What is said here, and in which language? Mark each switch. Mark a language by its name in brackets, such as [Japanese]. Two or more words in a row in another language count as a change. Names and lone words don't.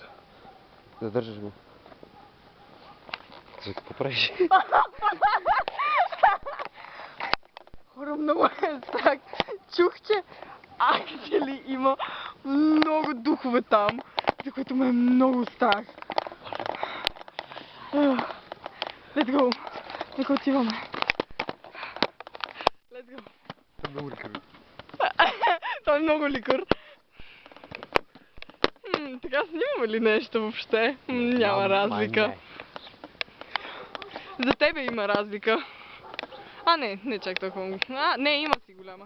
[Bulgarian] Задържаш го. За какво правиш? Хора, много е страх. Чух, че actually има много духове там, за което ме е много страх. [English] Let's go. [Bulgarian] Нека отиваме. [English] Let's go. [Bulgarian] Много ликър. Това е много ликър. Така снимаме ли нещо въобще? Няма разлика. За тебе има разлика. Не чак толкова. Не, има си голяма.